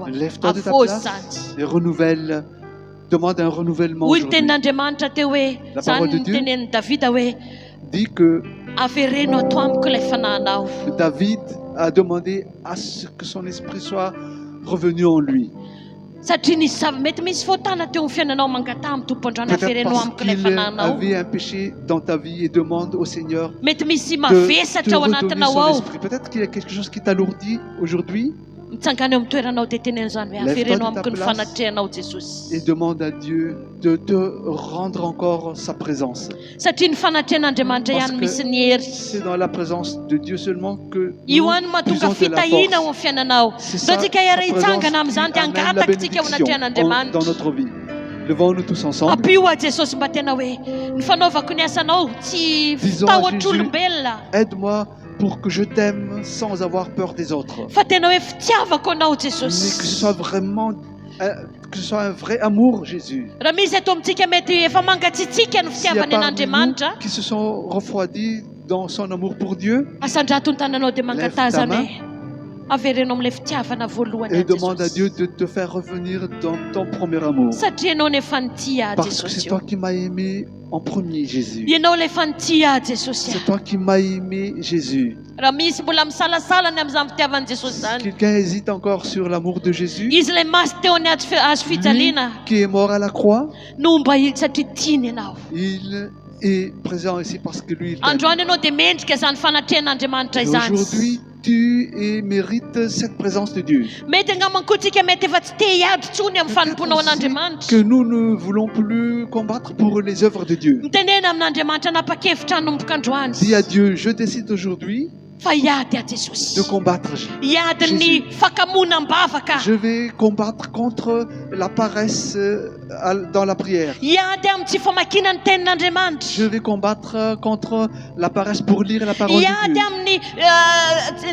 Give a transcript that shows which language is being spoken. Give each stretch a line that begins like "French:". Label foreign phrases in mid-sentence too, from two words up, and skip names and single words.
French: lève-toi de ta
Malagasy: Afôzy
French: place
Malagasy: sady.
French: et renouvelle. Demande un renouvellement
Malagasy: Hoy ny
French: aujourd'hui.
Malagasy: tenin'Andriamanitra teo hoe
French: La
Malagasy: zany
French: parole de
Malagasy: ny
French: Dieu.
Malagasy: tenenin'ny Davida hoe
French: Dis que
Malagasy: avereno ato amiko ilay fanahinao.
French: David a demandé à ce que son esprit soit revenu en lui.
Malagasy: Satria mety misy faotana teo amin'ny fiainanao mangata amin'ny tompondrano
French: Peut-être
Malagasy: avereno
French: parce
Malagasy: amiko ilay
French: qu'il
Malagasy: fanahinao.
French: avait un péché dans ta vie et demande au Seigneur
Malagasy: Mety misy
French: de
Malagasy: mavesatra
French: te
Malagasy: ao
French: redonner
Malagasy: anatinao
French: son
Malagasy: ao.
French: esprit. Peut-être qu'il y a quelque chose qui t'alourdit aujourd'hui
Malagasy: Mitsangana eo amin'ny toeranao dia teneno izany hoe
French: Lève-toi
Malagasy: avereno
French: de ta
Malagasy: amiko ny
French: place.
Malagasy: fanatrehanao Jesosy.
French: et demande à Dieu de te rendre encore sa présence.
Malagasy: Satria ny fanatrehan'Andriamanitra
French: Parce
Malagasy: ihany
French: que
Malagasy: misy ny hery.
French: c'est dans la présence de Dieu seulement que
Malagasy: Io
French: nous
Malagasy: ihany mahatonga
French: puisons de la
Malagasy: fitahiana ao
French: force.
Malagasy: amin'ny fiainanao.
French: C'est
Malagasy: Raha
French: ça,
Malagasy: tsika
French: sa
Malagasy: iara
French: présence
Malagasy: hitsangana amin'izany
French: qui
Malagasy: dia
French: amène la
Malagasy: angataka tsika ao
French: bénédiction
Malagasy: anatrehan'Andriamanitra.
French: dans notre vie. Levons-nous tous ensemble.
Malagasy: Ampio a Jesosy mba tena hoe ny fanaovako ny asanao tsy
French: Disons à
Malagasy: fitahotr'olombelona
French: Aide-moi pour que je t'aime sans avoir peur des autres.
Malagasy: fa tena hoe fitiavako anao
French: Mais que ce
Malagasy: Jesosy.
French: soit vraiment que ce soit un vrai amour, Jésus.
Malagasy: Raha misy ato amintsika mety efa mangatsitsika ny
French: S'il y a
Malagasy: fitiavany
French: parmi
Malagasy: an'Andriamanitra,
French: nous qui se sont refroidis dans son amour pour Dieu,
Malagasy: asandrato ny tananao dia
French: Lève ta
Malagasy: mangatazana
French: main.
Malagasy: hoe averenao amin'ilay fitiavana voalohany
French: et
Malagasy: a
French: demande à Dieu
Malagasy: Jesosy.
French: de te faire revenir dans ton premier amour.
Malagasy: Satria ianao no efa nitia a
French: Parce que c'est
Malagasy: Jesosy.
French: toi qui m'as aimé en premier, Jésus.
Malagasy: Ianao ilay efa nitia a Jesosy.
French: C'est toi qui m'as aimé, Jésus.
Malagasy: Raha misy mbola misalasala amin'izany fitiavan'i Jesosy
French: Si
Malagasy: zany,
French: quelqu'un hésite encore sur l'amour de Jésus,
Malagasy: izy ilay masy teo any azo
French: lui
Malagasy: fijaliana
French: qui est mort à la croix,
Malagasy: no mba satria tiany ianao.
French: il est présent ici parce que lui, il t'aime.
Malagasy: Androany ianao dia mendrika izany fanatrehan'Andriamanitra
French: Et
Malagasy: izany.
French: aujourd'hui, tu mérites cette présence de Dieu.
Malagasy: Mety angamankotsika mety efa tsy te hiady tsony amin'ny fanompoana ao
French: Que
Malagasy: an'Andriamanitra.
French: nous ne voulons plus combattre pour les œuvres de Dieu.
Malagasy: Mitenena amin'Andriamanitra nanapa-kevitra hanomboka androany.
French: Dis à Dieu, je décide aujourd'hui
Malagasy: Fa hiady a
French: de
Malagasy: Jesosy.
French: combattre.
Malagasy: Hiady ny fakamoana-bavaka.
French: Je vais combattre contre la paresse dans la prière.
Malagasy: Hiady amin'ny tsy famakiana ny
French: Je
Malagasy: tenin'Andriamanitra.
French: vais combattre contre la paresse pour lire la parole de
Malagasy: Hiady
French: Dieu.